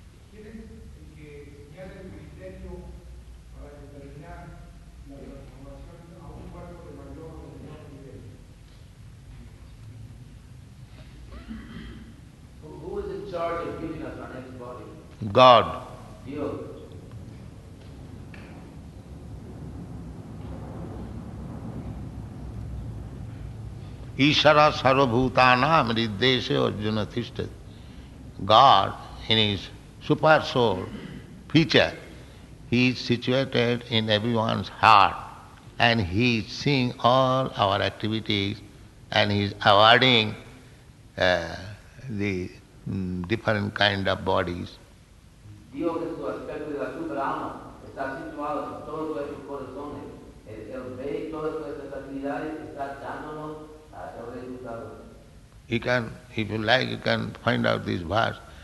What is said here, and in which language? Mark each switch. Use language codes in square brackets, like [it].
[es] ¿Quién es el que señala el criterio para determinar la transformación a un cuerpo de mayor o de menor nivel? [en] Who is in charge of giving us our next body? God. [es] Dios. [sa] Ishara sarvabhutanam riddeshe arjuna tishthat. [en] God, in his super soul feature, he is situated in everyone's heart and he is seeing all our activities and he is awarding the different kind of bodies. [es] Dios en su aspecto de la superalma está situado en todos nuestros corazones. Él ve todas nuestras actividades, está dándonos el resultado. [en] You can, if you like, you can find out this verse.